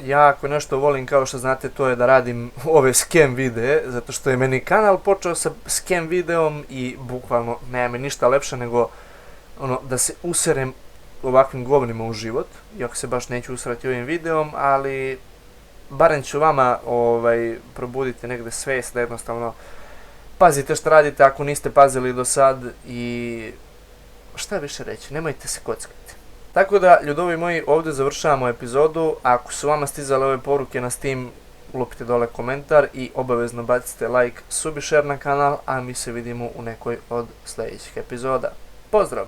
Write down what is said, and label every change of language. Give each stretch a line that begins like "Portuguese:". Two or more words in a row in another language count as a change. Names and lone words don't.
Serbian: Ja ako nešto volim, kao što znate, to je da radim ove scam videe, zato što je meni kanal počeo sa scam videom i bukvalno nema mi ništa lepše nego da se userem ovakvim govnima u život, iako se baš neću usrati ovim videom, ali barem ću vama probuditi negde svijest da jednostavno pazite što radite ako niste pazili do sad i šta više reći, nemojte se kockati. Tako da, ljudovi moji, ovdje završavamo epizodu. Ako su vama stizale ove poruke na Steam, lupite dole komentar i obavezno bacite like, sub i share na kanal, a mi se vidimo u nekoj od sljedećih epizoda. Pozdrav!